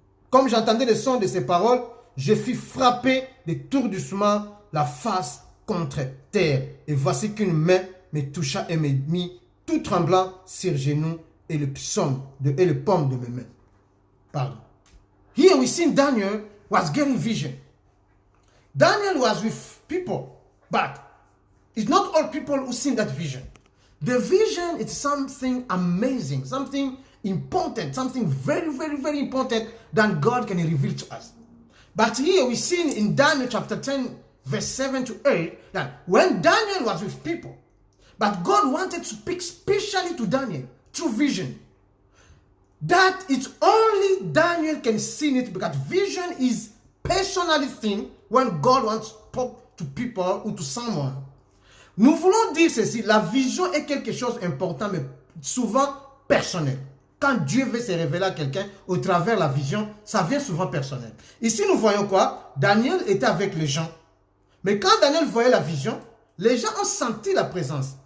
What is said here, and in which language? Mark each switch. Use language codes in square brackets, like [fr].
[fr] Comme j'entendais le son de ses paroles, je fus frappé d'étourdissement la face contre terre. Et voici qu'une main me toucha et me mit tout tremblant sur genoux et le paume de mes mains. Pardon. [en] Here we see Daniel was getting vision. Daniel was with people, but it's not all people who see that vision. The vision is something amazing, something important, something very, very, very important that God can reveal to us. But here we see in Daniel chapter 10, verse 7 to 8, that when Daniel was with people, but God wanted to speak specially to Daniel through vision. That it's only Daniel can see it, because vision is personally thing when God wants to talk to people or to someone. [fr] Nous voulons dire ceci, la vision est quelque chose d'important, mais souvent personnel. Quand Dieu veut se révéler à quelqu'un au travers de la vision, ça vient souvent personnel. Ici, nous voyons quoi? Daniel était avec les gens. Mais quand Daniel voyait la vision, les gens ont senti la présence.